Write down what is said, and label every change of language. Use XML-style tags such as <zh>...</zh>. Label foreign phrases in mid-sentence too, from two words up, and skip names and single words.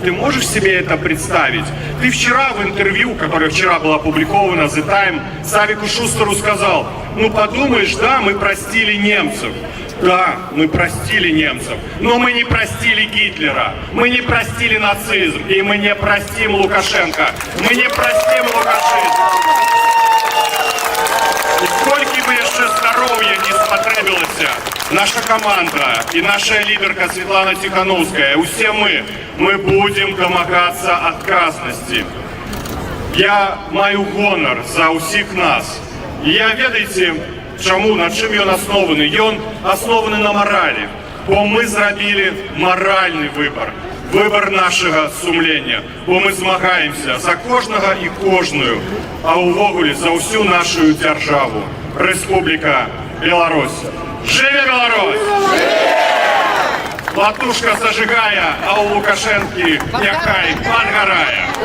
<ru>Ты можешь себе это представить? Ты вчера в интервью, которое вчера было опубликовано The Time, Савику Шустеру сказал: ну подумаешь, да, мы простили немцев. Да, мы простили немцев, но мы не простили Гитлера, мы не простили нацизм, и мы не простим Лукашенко. Мы не простим Лукашенко.</ru> <uk>І скільки би ще здоров'я не спотребилося,</uk> <ru>наша команда и наша лидерка Светлана Тихановская, все мы будем домагаться отказности.</ru> <be>Я маю гонор за усіх нас. І я, ведаеце, чаму, на чым ён аснованы? Ён аснованы на моралі, бо мы зрабілі моральны выбор.</be> <ru>Выбор нашего</ru> <be>сумлення, бо мы змагаемся за кожнага і кожную, а увогуле за всю нашу державу. Республика Беларусь. Живе Беларусь! Латушка зажигая, а у Лукашенки няхай подгорая.</be>